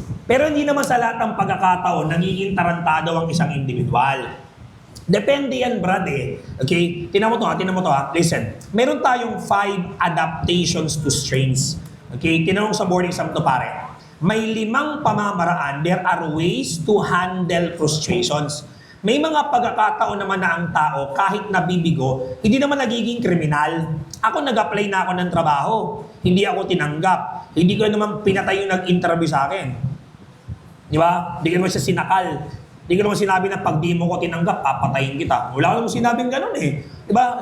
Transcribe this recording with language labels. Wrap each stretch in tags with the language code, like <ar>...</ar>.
<tl>Pero hindi naman sa lahat ng pagkakataon nagiging tarantado ang isang individual. Depende yan, brad eh. Okay? Tinan mo to ha. Listen. Meron tayong 5</tl> <en>adaptations to strains.</en> <tl>Okay? Tinan mo sa boarding exam to pare. May 5 pamamaraan.</tl> <en>There are ways to handle frustrations.</en> <tl>May mga pagkakataon naman na ang tao, kahit nabibigo, hindi naman nagiging kriminal. Ako nag-apply na ako ng trabaho. Hindi ako tinanggap. Hindi ko naman pinatay yung nag-interview sa akin. Di ba? Hindi ko naman siya sinakal. Hindi ko naman sinabi na pag di mo ko tinanggap, papatayin kita. Wala ko naman sinabing ganun eh. Di ba?</tl>